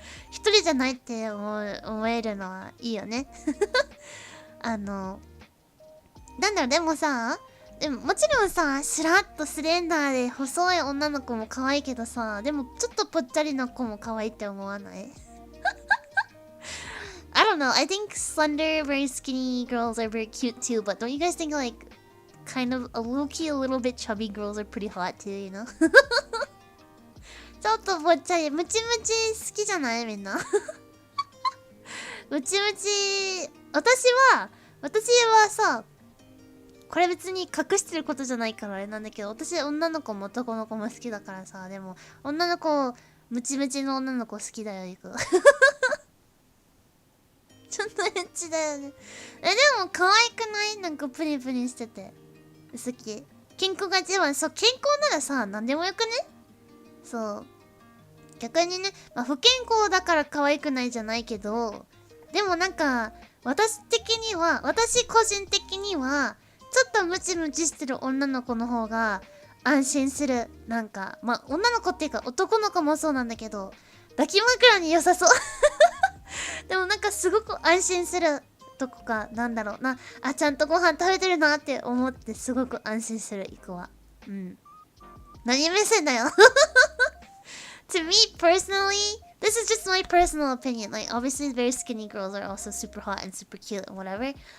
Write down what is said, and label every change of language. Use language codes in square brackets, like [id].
[ja] 一人じゃないって思えるのはいいよね。なんだろう、でももちろんさ、スラッとスレンダーで細い女の子も可愛いけどさ、でもちょっとぽっちゃりな子も可愛いって思わない？ [en] I don't know. I think slender, very skinny girls are very cute too, but don't you guys think like kind of a little bit chubby girls are pretty hot too, you know? [ja] ちょっとぽっちゃり、ムチムチ好きじゃないみんな。ムチムチ、私はさ、これ別に隠してることじゃないからあれなんだけど、私女の子も男の子も好きだからさ、でも女の子、ムチムチの女の子好きだよ、いく。ちょっとエッチだよね。でも可愛くない？なんかプリプリしてて。好き。健康が一番。そう、健康ならさ、なんでもよくね？そう。逆にね、まあ、不健康だから可愛くないじゃないけど、でもなんか、私個人的には、ちょっとムチムチしてる女の子の方が安心する。なんか、まあ、女の子っていうか男の子もそうなんだけど、抱き枕に良さそう。でもなんかすごく安心するとこか、なんだろうな。あ、ちゃんとご飯食べてるなって思ってすごく安心する、いくは。うん。何目線だよ。 [en] To me personally, this is just my personal opinion. Like, obviously, very skinny girls are also super hot and super cute and whatever.